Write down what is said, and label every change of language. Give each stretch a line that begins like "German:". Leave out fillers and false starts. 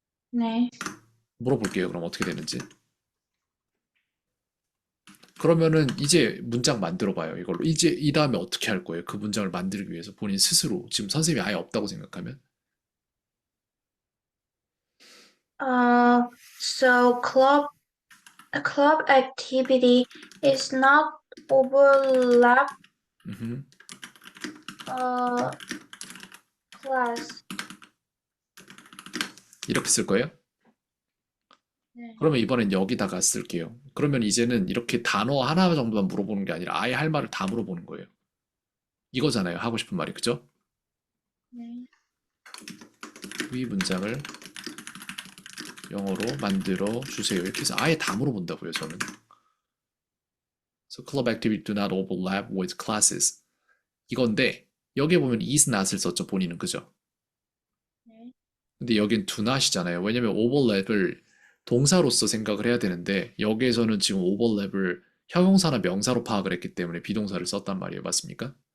Korean: 네. 물어볼게요. 그럼 어떻게 되는지. 그러면은 이제 문장 만들어 봐요. 이걸로. 이제 이 다음에 어떻게 할 거예요? 그 문장을 만들기 위해서 본인 스스로. 지금 선생님이 아예 없다고 생각하면.
English: So a club activity is not overlap 음흠. class.
Korean: 이렇게 쓸 거예요? 네. 그러면 이번엔 여기다가 쓸게요. 그러면 이제는 이렇게 단어 하나 정도만 물어보는 게 아니라 아예 할 말을 다 물어보는 거예요. 이거잖아요. 하고 싶은 말이. 그죠? 네. 위 문장을 영어로 만들어 주세요. 이렇게 해서 아예 다 물어본다고요, 저는.
English: So club activity do not overlap with classes.
Korean: 이건데 여기에 보면 is not을 썼죠, 본인은. 그죠? 네. 근데 여긴 do not이잖아요. 왜냐면 overlap을 동사로서 생각을 해야 되는데 여기에서는 지금 overlap을 형용사나 명사로 파악을 했기 때문에 비동사를 썼단 말이에요. 맞습니까?